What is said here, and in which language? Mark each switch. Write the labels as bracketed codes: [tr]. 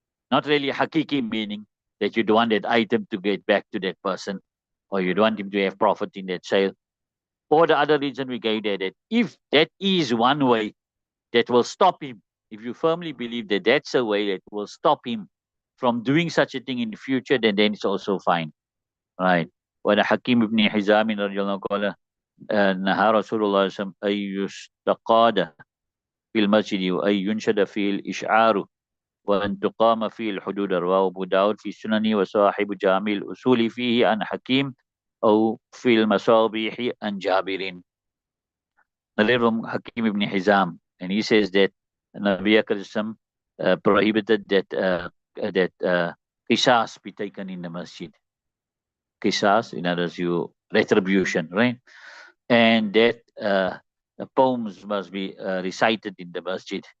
[en] Not really hakiki, meaning that you don't want that item to get back to that person, or you don't want him to have profit in that sale. Or the other reason we gave that if that is one way that will stop him, if you firmly believe that that's a way that will stop him from doing such a thing in the future, then it's also fine. Right. [ar] When Hakim ibn Hizam radiallahu anhu نهى رسول الله صلى الله عليه وسلم أن يستقاد في المسجد وأن ينشد فيه الإشعار وأن تقام فيه الحدود، رواه أبو داود في سننه وصاحب جامع الأصول فيه عن حكيم أو في المصابيح عن جابر. [en] From Hakim ibn Hizam, and he says that Nabi Akram prohibited that qisas be taken in the masjid. Qisas, in other words, retribution, right? And that poems must be recited in the masjid.